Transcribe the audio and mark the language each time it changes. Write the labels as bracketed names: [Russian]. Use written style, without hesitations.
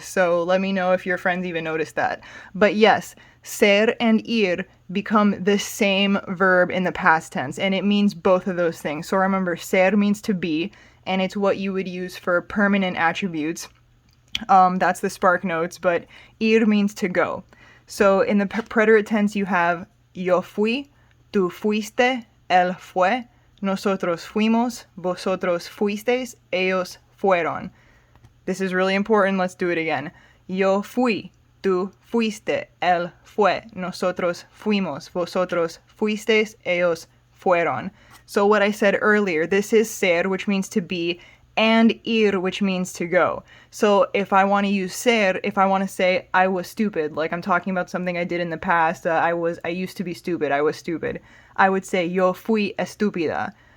[English] So let me know if your friends even noticed that. But yes, ser and ir become the same verb in the past tense, and it means both of those things. So remember, ser means to be, and it's what you would use for permanent attributes. That's the spark notes, but ir means to go. So in the preterite tense you have [Spanish] yo fui, tú fuiste, él fue, nosotros fuimos, vosotros fuisteis, ellos fueron. [English] This is really important. Let's do it again. [Spanish] Yo fui, tú fuiste, él fue, nosotros fuimos, vosotros fuisteis, ellos fueron. [English] So what I said earlier, this is ser, which means to be, and ir, which means to go. So if I want to use ser, if I want to say I was stupid, like I'm talking about something I did in the past, I used to be stupid, I was stupid, I would say [Spanish] yo fui estúpida.